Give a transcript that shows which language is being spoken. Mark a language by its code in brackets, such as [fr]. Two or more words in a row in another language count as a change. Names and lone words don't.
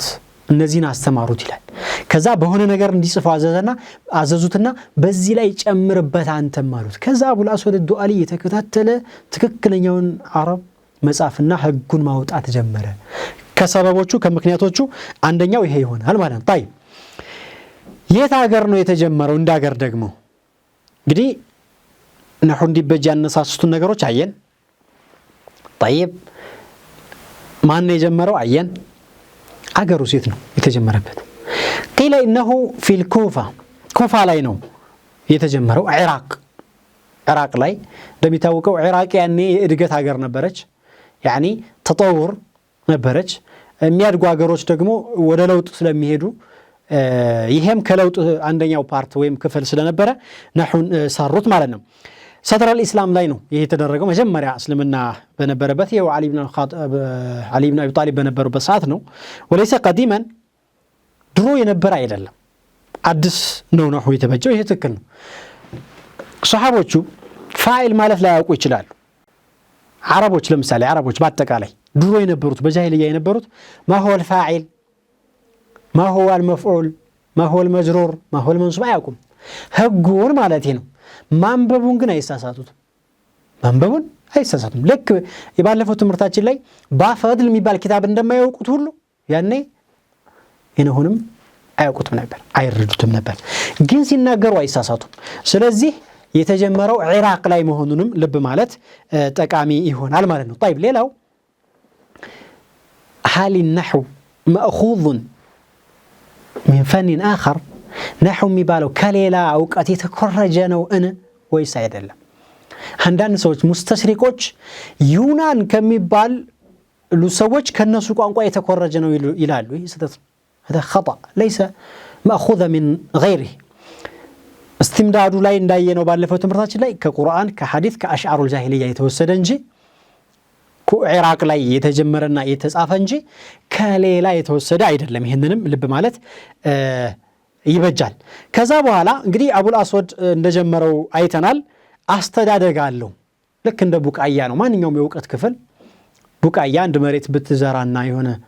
[am] እነዚህን አስተማሩት ይላል ከዛ በሆነ ነገር እንዲጽፈው አዘዙትና በዚህ ላይ ጨምርበት አንተም አሉት ከዛ አቡ አልአስወድ الዱአሊ የተከታተለ ትክክለኛውን አረብ መጻፍና ህጉን ማውጣት ጀመረ ከሰበቦቹ ከምክንያቶቹ አንደኛው ይሄ ይሆናል ማለት ነው طيب የት ሀገር ነው የተጀመረው እንዳገር ደግሞ እንግዲህ ነሑ እንዲበጅ ያነሳሱትን ነገሮች አየን طيب ማን ነው የጀመረው አየን አገሩ ሴት ነው የተጀመረበት قيل انه في الكوفه كوفه ላይ ነው የተጀመረው ኢራቅ ላይ እንደሚታወቀው ኢራቅ ያኔ የእድገት ሀገር ነበረች يعني ተጠውር ነበረች የሚያድጉ ሀገሮች ደግሞ ወደ ለውጥ ስለሚሄዱ ይሄም ከለውጥ አንደኛው ፓርት ወይም ክፍል ስለነበረ ነሑን ሰሩት ማለት ነው [ar] صدر الإسلام [am] ላይ ነው ይሄ የተደረገው መጀመሪያ እስልምና በነበረበት ይሄው አሊ ብን አቢ ጣሊብ በነበሩበት ሰዓት ነው [ar] وليس قديما [am] ድሮ የነበረ አይደለም አዲስ ነው ነሑ የተበጀው ይሄ ትክክል ነው ሱሐቦቹ ፋኢል ማለት ላይ ያውቁ ይችላሉ አረቦች ለምሳሌ አረቦች በአጠቃላይ ድሮ የነበሩት በጃሂልያ የነበሩት [ar] ما هو الفاعل ما هو المفعول ما هو المجرور ما هو المنصوب [am] አያውቁም ህጉን ማለት ነው ማንበቡን ግን አይሳሳቱም ልክ የባለፈው ትምህርታችን ላይ ባፈድል የሚባል ኪታብ እንደማያውቁት ሁሉ ያኔ ይነሁንም አያውቁትም ነበር አይረዱትም ነበር ግን ሲናገሩ አይሳሳቱም ስለዚህ የተጀመረው ኢራቅ ላይ መሆኑንም ልብ ማለት ጠቃሚ ይሆናል ማለት ነው طيب ሌላው [ar] حال النحو مأخوذ من فن آخر [am] نحو የሚባለው ከሌላ ዕውቀት የተኮረጀ ነው ወይስ አይደለም አንዳንድ ሰዎች ሙስተሽሪቆች ዩናን ከሚባል ሰዎች ከነሱ ቋንቋ የተኮረጀ ነው ይላሉ ይህ ስህተት [ar] هذا خطأ ليس مأخوذ من غيره [am] استمداد ላይ እንዳየነው ባለፈው ትምህርታችን ላይ ከቁርአን ከሐዲስ ከአሽዓሩ الجاهليه የተወሰደ እንጂ ኢራቅ ላይ የተጀመረና የተጻፈ እንጂ ከሌላ የተወሰደ አይደለም ይሄንንም ልብ ማለት ይበጃል ከዛ በኋላ እንግዲህ አቡ አልአስወድ እንደጀመረው አይተናል አስተዳደጋለው ልክ እንደ ቡቃያ ነው ማንኛውም የዕውቀት ክፍል ቡቃያ አንድ መሬት ብትዘራና የሆነ